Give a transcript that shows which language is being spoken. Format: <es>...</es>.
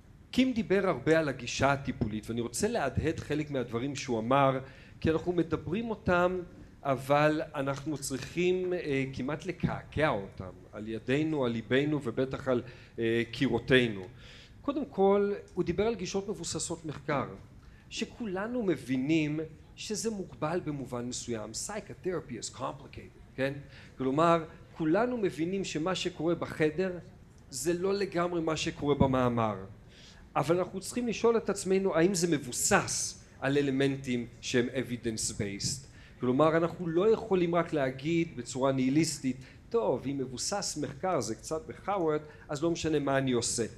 <he>קים דיבר הרבה על הגישה הטיפולית, ואני רוצה להדהד חלק מהדברים שהוא אמר, כי אנחנו מדברים אותם אבל אנחנו צריכים כמעט לקעקע אותם על ידינו, על ליבנו ובטח על קירותינו. קודם כל, הוא דיבר על גישות מבוססות מחקר, שכולנו מבינים שזה מוגבל במובן מסוים.</he> <en>Psychotherapy is complicated,</en> <he>כן? כלומר, כולנו מבינים שמה שקורה בחדר זה לא לגמרי מה שקורה במאמר. אבל אנחנו צריכים לשאול את עצמנו האם זה מבוסס על אלמנטים שהם evidence based. כלומר, אנחנו לא יכולים רק להגיד בצורה ניהיליסטית, טוב, אם מבוסס מחקר זה קצת בחאוורד, אז לא משנה מה אני עושה.</he>